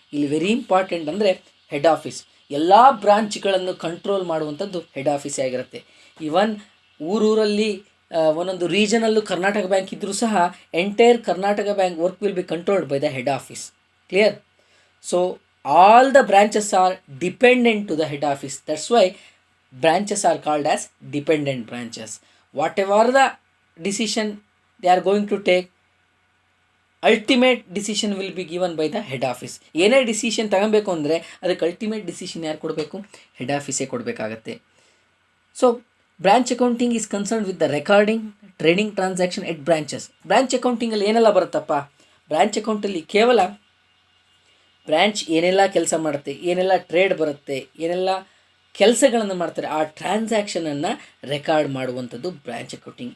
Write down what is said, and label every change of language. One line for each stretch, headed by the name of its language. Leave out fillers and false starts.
Kannada: ಇಲ್ಲಿ very important ಅಂದರೆ head office. ಎಲ್ಲ ಬ್ರಾಂಚ್ಗಳನ್ನು ಕಂಟ್ರೋಲ್ ಮಾಡುವಂಥದ್ದು ಹೆಡ್ ಆಫೀಸೇ ಆಗಿರುತ್ತೆ. ಇವನ್ ಊರಲ್ಲಿ ಒಂದೊಂದು ರೀಜನಲ್ಲೂ ಕರ್ನಾಟಕ ಬ್ಯಾಂಕ್ ಇದ್ದರೂ ಸಹ
English: Entire Karnataka Bank work will be controlled by the head office.
Kannada: Clear?
English: So all the branches are dependent to the head office. That's why branches are called as dependent branches. Whatever the decision they are going to take, ultimate decision will be given by the head office.
Kannada: ಏನೇ decision ತಗೊಬೇಕು ಅಂದರೆ ಅದಕ್ಕೆ ultimate decision ಯಾರು ಕೊಡಬೇಕು? Head ಆಫೀಸೇ ಕೊಡಬೇಕಾಗತ್ತೆ. So
English: Branch accounting is concern with the recording trading transaction at branches.
Kannada: Branch ಅಕೌಂಟಿಂಗಲ್ಲಿ ಏನೆಲ್ಲ ಬರುತ್ತಪ್ಪ? Branch ಅಕೌಂಟಲ್ಲಿ ಕೇವಲ ಬ್ರ್ಯಾಂಚ್ ಏನೆಲ್ಲ ಕೆಲಸ ಮಾಡುತ್ತೆ, ಏನೆಲ್ಲ ಟ್ರೇಡ್ ಬರುತ್ತೆ, ಏನೆಲ್ಲ ಕೆಲಸಗಳನ್ನು ಮಾಡ್ತಾರೆ, ಆ ಟ್ರಾನ್ಸಾಕ್ಷನನ್ನು ರೆಕಾರ್ಡ್ ಮಾಡುವಂಥದ್ದು ಬ್ರ್ಯಾಂಚ್ ಅಕೌಂಟಿಂಗ್.